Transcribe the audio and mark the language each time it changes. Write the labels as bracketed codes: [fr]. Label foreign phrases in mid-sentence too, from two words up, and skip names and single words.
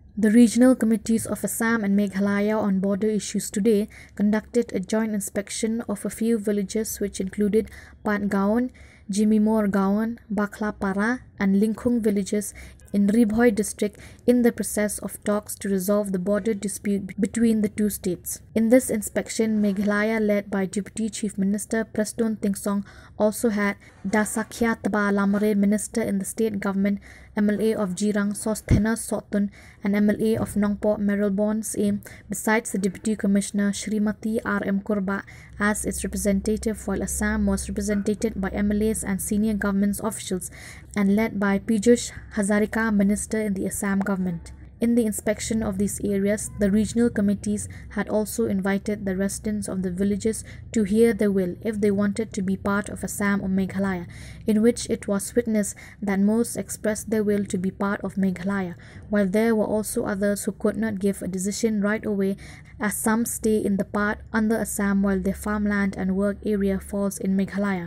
[en] The regional committees of Assam and Meghalaya on border issues today conducted a joint inspection of a few villages which included Patgaon, Jimimor Gaon, Baklapara and Linkhung villages in Ribhoi district in the process of talks to resolve the border dispute between the two states. In this inspection, Meghalaya, led by Deputy Chief Minister Prestone Tingsong, also had Dasakya Taba Lamare, Minister in the state government, MLA of Jirang Sosthena Sotun and MLA of Nongpo Merylbon Same, besides the Deputy Commissioner Shrimati R.M. Kurba as its representative, while Assam was represented by MLAs and senior government officials and led by Piyush Hazarika, Minister in the Assam government. In the inspection of these areas, the regional committees had also invited the residents of the villages to hear their will if they wanted to be part of Assam or Meghalaya, in which it was witnessed that most expressed their will to be part of Meghalaya, while there were also others who could not give a decision right away, as some stay in the part under Assam while their farmland and work area falls in Meghalaya.